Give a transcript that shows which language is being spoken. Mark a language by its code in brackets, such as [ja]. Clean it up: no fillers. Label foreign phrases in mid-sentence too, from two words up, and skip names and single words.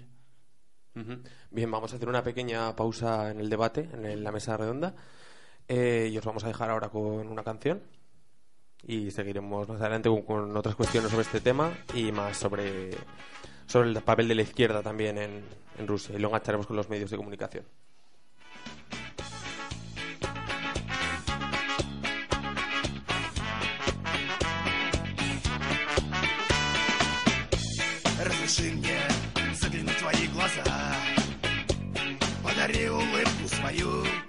[es] Bien, vamos a hacer una pequeña pausa en el debate, en la mesa redonda, y os vamos a dejar ahora con una canción y seguiremos más adelante con otras cuestiones sobre este tema y más sobre el papel de la izquierda también en Rusia, y lo engancharemos con los medios de comunicación. [ru] Разреши мне заглянуть в твои глаза, подари улыбку свою.